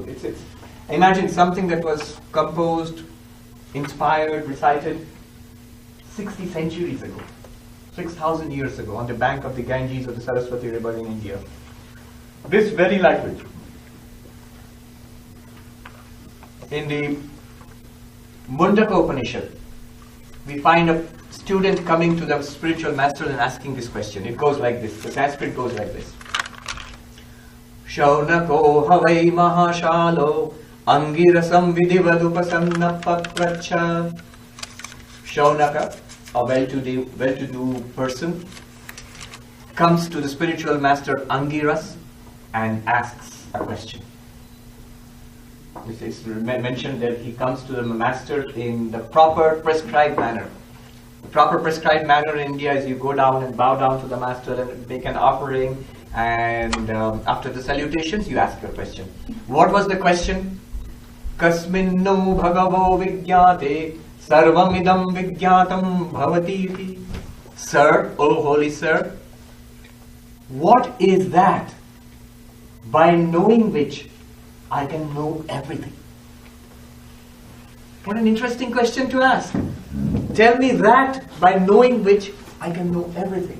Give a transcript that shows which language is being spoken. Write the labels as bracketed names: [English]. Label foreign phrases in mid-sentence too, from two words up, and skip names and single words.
[English] Imagine something that was composed, inspired, recited 60 centuries ago, 6,000 years ago, on the bank of the Ganges or the Saraswati River in India. This very language. In the Mundaka Upanishad, we find a student coming to the spiritual master and asking this question. It goes like this. The Sanskrit goes like this. [Sanskrit] शौनको हवै महाशालो अङ्गिरसं विधिवदुपसन्न पप्रच्छ. [English] Shaunaka, a well-to-do person, comes to the spiritual master Angiras and asks a question. It is mentioned that he comes to the master in the proper prescribed manner. The proper prescribed manner in India is you go down and bow down to the master and make an offering, and after the salutations you ask your question. What was the question? [Sanskrit] कस्मिन्नु भगवो विज्ञाते सर्वमिदं विज्ञातं भवति इति. [English] Sir, O holy sir, what is that by knowing which I can know everything? What an interesting question to ask. Tell me that by knowing which I can know everything.